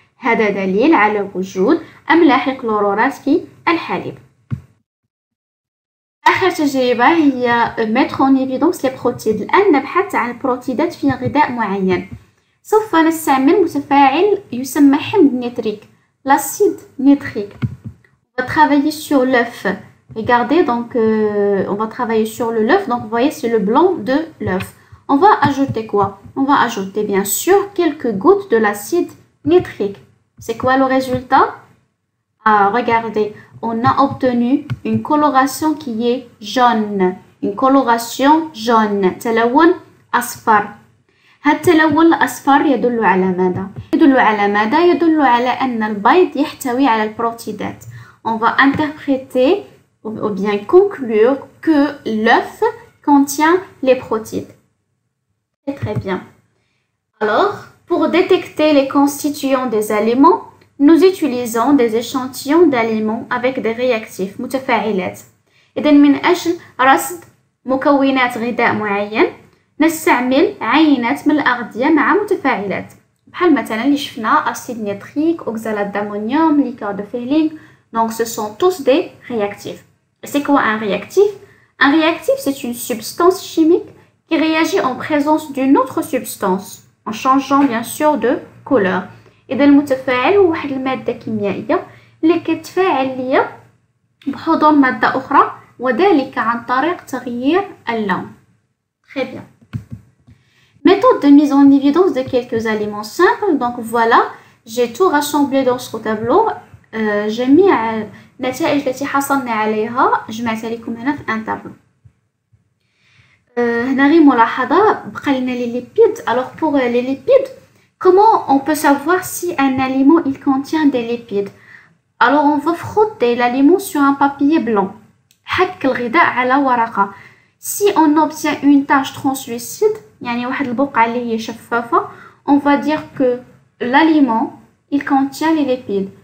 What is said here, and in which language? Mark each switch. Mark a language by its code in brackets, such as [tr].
[ar] هذا دليل على وجود أملاح الكلورورات في الحليب. آخر تجربة هي [fr] mettre en évidence les protides. [ar] الآن نبحث عن البروتيدات في غذاء معين. سوف نستعمل متفاعل يسمى حمض نيتريك. [fr] l'acide nitrique. On va travailler sur l'œuf. Regardez, donc on va travailler sur le l'œuf. Donc vous voyez, c'est le blanc de l'œuf. On va ajouter quoi? On va ajouter bien sûr quelques gouttes de l'acide nitrique. C'est quoi le résultat? Ah, regardez, on a obtenu une coloration qui est jaune. Une coloration jaune. [ar] تلون أصفر. هذا التلون الأصفر يدل على ماذا؟ يدل على ماذا؟ يدل على أن البيض يحتوي على البروتيدات. [fr] On va interpréter ou bien conclure que l'œuf contient les protides. C'est très bien. Alors, pour détecter les constituants des aliments, nous utilisons des échantillons d'aliments avec des réactifs متفاعلات. [ar] إذا من أجل رصد مكونات غذاء معين نستعمل عينات من الأغذية مع متفاعلات. بحال مثلا اللي شفنا أسيد نيتريك، أوكزالات d'amonium, [fr] liqueur de Fehling. Donc ce sont tous des réactifs. C'est quoi un réactif? Un réactif, c'est une substance chimique qui réagit en présence d'une autre substance, en changeant bien sûr de couleur. [ar] إذا المتفاعل هو واحد المادة كيميائية اللي كتفاعل ليا بحضور مادة أخرى وذلك عن طريق تغيير اللون. [fr] Très bien. Méthode de mise en évidence de quelques aliments simples. Donc voilà, j'ai tout rassemblé dans ce tableau. [ar] جميع النتائج التي حصلنا عليها جمعتها لكم هنا في [fr] ان طابلو. [ar] هنا غير ملاحظة بقى لنا les lipides. [fr] Alors pour les lipides, comment on peut savoir si un aliment il contient des lipides? Alors on va frotter l'aliment sur un papier blanc. [ar] حك الغذاء على ورقة. [fr] Si on obtient une tache translucide, [ar] يعني واحد البقعة اللي هي شفافة, [fr] on va dire que l'aliment il contient les lipides.